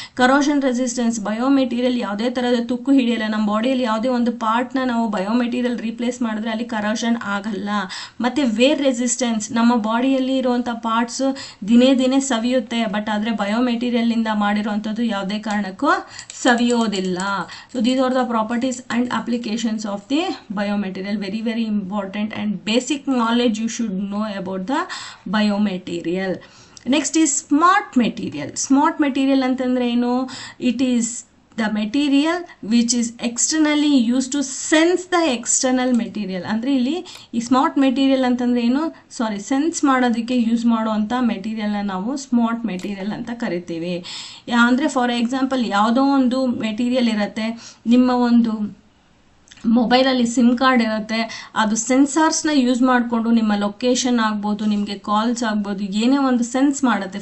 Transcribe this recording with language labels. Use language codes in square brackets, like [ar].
[kn] Corrosion resistance, ಬಯೋಮೆಟೀರಿಯಲ್ ಯಾವುದೇ ಥರದ ತುಕ್ಕು ಹಿಡಿಯಲ್ಲ. ನಮ್ಮ ಬಾಡಿಯಲ್ಲಿ ಯಾವುದೇ ಒಂದು ಪಾರ್ಟ್ನ ನಾವು ಬಯೋಮೆಟೀರಿಯಲ್ ರೀಪ್ಲೇಸ್ ಮಾಡಿದ್ರೆ ಅಲ್ಲಿ ಕರೋಷನ್ ಆಗಲ್ಲ. ಮತ್ತು ವೇರ್ ರೆಸಿಸ್ಟೆನ್ಸ್, ನಮ್ಮ ಬಾಡಿಯಲ್ಲಿ ಇರುವಂಥ ಪಾರ್ಟ್ಸ್ ದಿನೇ ದಿನೇ ಸವಿಯುತ್ತೆ, ಬಟ್ ಆದರೆ ಬಯೋಮೆಟೀರಿಯಲ್ನಿಂದ ಮಾಡಿರುವಂಥದ್ದು ಯಾವುದೇ ಕಾರಣಕ್ಕೂ ಸವಿಯೋದಿಲ್ಲ. [en] So these are the properties and applications of the biomaterial. Very very important and basic knowledge you should know about the biomaterial. Next is smart material. Smart material [kn] ಅಂತಂದ್ರೆ ಏನು? [en] It is the material which is externally used to sense the external material. [kn] ಅಂದರೆ ಇಲ್ಲಿ ಈ smart material ಅಂತಂದರೆ ಏನು? Sense ಮಾಡೋದಕ್ಕೆ use ಮಾಡುವಂಥ ಮೆಟೀರಿಯಲ್ನ ನಾವು ಸ್ಮಾರ್ಟ್ ಮೆಟೀರಿಯಲ್ ಅಂತ ಕರಿತೀವಿ. ಅಂದರೆ ಫಾರ್ ಎಕ್ಸಾಂಪಲ್ ಯಾವುದೋ ಒಂದು ಮೆಟೀರಿಯಲ್ ಇರುತ್ತೆ, ನಿಮ್ಮ ಒಂದು ಮೊಬೈಲಲ್ಲಿ ಸಿಮ್ ಕಾರ್ಡ್ ಇರುತ್ತೆ, ಅದು ಸೆನ್ಸಾರ್ಸ್ನ ಯೂಸ್ ಮಾಡಿಕೊಂಡು ನಿಮ್ಮ ಲೊಕೇಶನ್ ಆಗ್ಬೋದು, ನಿಮಗೆ ಕಾಲ್ಸ್ ಆಗ್ಬೋದು, ಏನೇ ಒಂದು ಸೆನ್ಸ್ ಮಾಡುತ್ತೆ.